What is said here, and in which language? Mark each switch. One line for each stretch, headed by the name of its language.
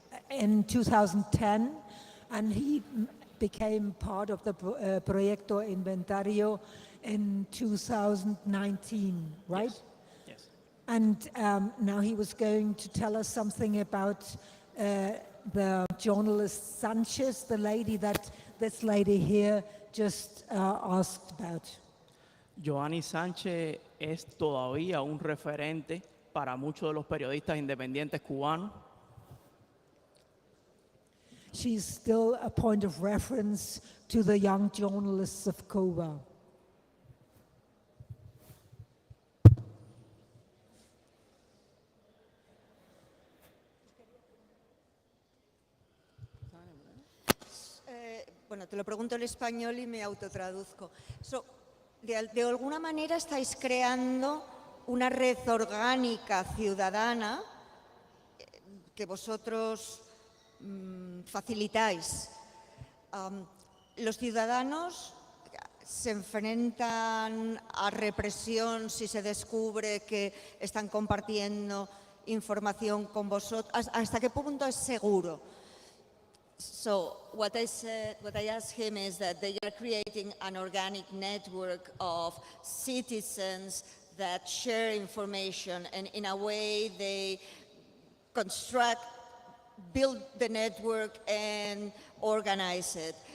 English: In 2010, and he became part of the Proyecto Inventario in 2019, right? Yes. And now he was going to tell us something about the journalist Sanchez, the lady that this lady here just asked about.
Spanish: Joanny Sánchez es todavía un referente para muchos de los periodistas independientes cubanos.
English: She's still a point of reference to the young journalists of Cuba.
Spanish: Bueno, te lo pregunto en español y me autotraduzco. De alguna manera estáis creando una red orgánica ciudadana que vosotros facilitáis. Los ciudadanos se enfrentan a represión si se descubre que están compartiendo información con vosotros. ¿Hasta qué punto es seguro?
English: So what I asked him is that they are creating an organic network of citizens that share information, and in a way they build the network and organize it.